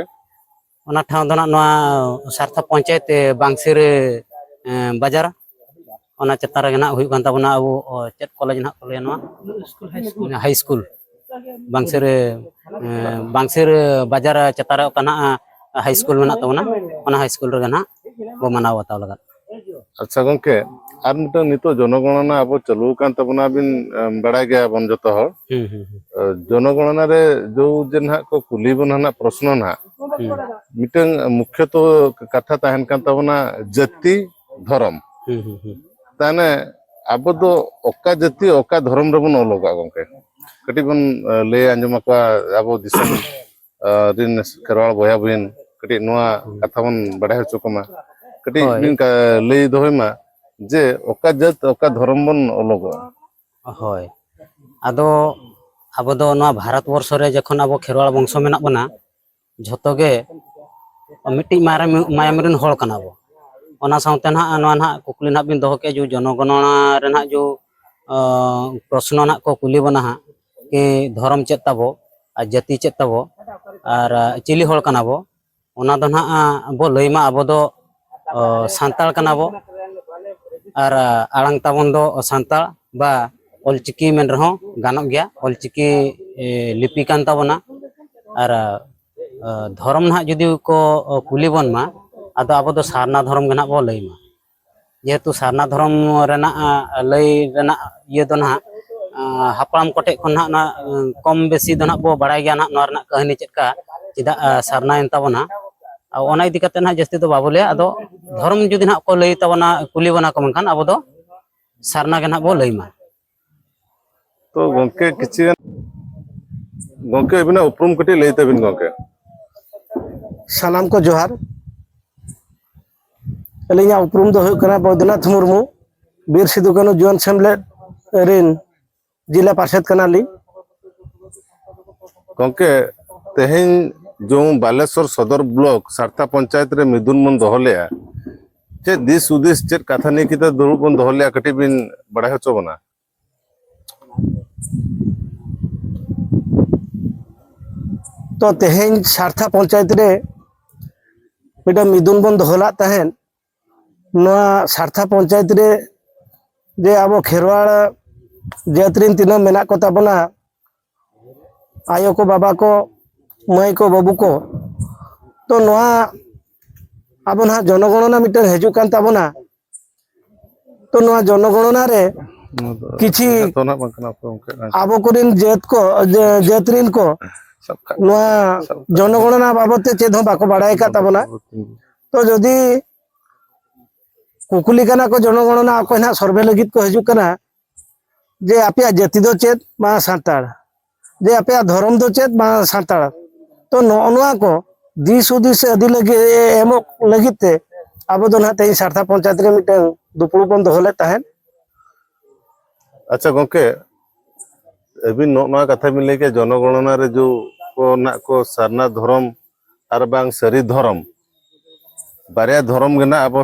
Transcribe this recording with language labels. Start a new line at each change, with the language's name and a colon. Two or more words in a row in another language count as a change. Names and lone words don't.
Santali: ओना ठाव दो ना नवा सारथा पंचायत बांगसिर बाजार ओना चेतान रे ना हुई कान ताबोना अब चेक कॉलेज ना को ले नवा
English: high school
Santali: बांगसिर बाजार चेतान रे काना
English: high school
Santali: में ताबोना ओना
English: high school
Santali: रे ना बो मनाव बाताव लगत। अच्छा गोंके आर मिटन नितो जनगणना अब चालू कान ताबोना बिन बड़ा गया बन जतो हर जनगणना रे जो जे ना को कुली बन ना प्रश्न ना मिटन मुख्य तो कथा ताहन कान ताबोना जाति धर्म ताने अब दो ओका जाति ओका धर्म रे बन ओलोगा गोंके कटी बन ले अंजमा का अब दिसम रिन खेरवाल बया बिन कटी नोआ कथा बन बड़ा हचो कमा कटी बिन का ले दोय मा जे ओका जात ओका धर्म बन ओलोगा होय आदो अब दो नवा भारत वर्ष रे जखन अब खेरवाल वंश मेना बना झतो गे मिट्टी मायाम रिन होल कना बो ओना साउते ना नवा ना कुकली ना बिन दोह के जो जनगणना रे ना जो प्रश्न ना को कुली बना हा कि धर्म चेत ताबो आ जाति चेत ताबो और चिली होल कना बो ओना दो ना बो लइमा अब दो सांताल कना बो और आड़ांग ताबन दो सांताल बा ऑलचिकी मेन रहो गानोक गया ऑलचिकी लिपि कान ताबोना और धर्म ना जुदी को कुली बन मा आदो अब दो सारना धर्म गना बो लइमा जेहेतु सारना धर्म रेना लई रेना ये दो ना हापड़ाम कोटे खन ना कम बेसी दो ना बो बड़ाय गया ना नोरना कहानी चेका चिदा सारना एन ताबोना ओना इदी कते ना जस्ती तो बाबू ले आदो धर्म जुदी ना को लई ताबोना कुली बना को मनखान अब दो सारना गना बो लइमा तो गोंके किछि गोंके बिना उपरुम कटी लेते बिन गोंके सानाम को जोहार अलिया उपरुम दो हुई कना बैद्यनाथ मुर्मू बीर सिदु कान्हू जुआन सेमलेद रिन जिला पार्षद कना ली गोंके तेहेन जो बालेश्वर सदर ब्लॉक सारथा पंचायत रे मिदुन मन दोहलिया चे दिस उदिस चेत कथा ने किता दुरुब बन दोहलिया कटी बिन बड़ा हचो बना तो तेहेन सारथा पंचायत रे मिटा मिदुन बन दोहला तहन नवा सारथा पंचायत रे जे अब खेरवाड़ जातरिन तीना मेना को ताबोना आयो को बाबा को माई को बाबू को तो नवा अब ना जनगणना मिटा हेजु कान ताबोना तो नवा जनगणना रे किछि तो ना बंकना गोंके अब कोरिन जातरिन को नवा जनगणना बाबत चेद हो बाको बाड़ाय का ताबोना तो जदि कुकुली कना को जनगणना को ना सर्वे लगित को हजू कना जे आपया जाति दो चेत मा सांताड़ जे आपया धर्म दो चेत मा सांताड़ तो नोआ को दिस उदिस अदि लगे एमो लगिते अब दो ना तेई सारथा पंचायत रे मिटे दुपुड़ बन दोहले ताहेन। अच्छा गोंके अभी नो कथा बिन लेके जनगणना रे जो को ना को सरना धर्म और बांग सरी धर्म बारिया धर्म के ना अब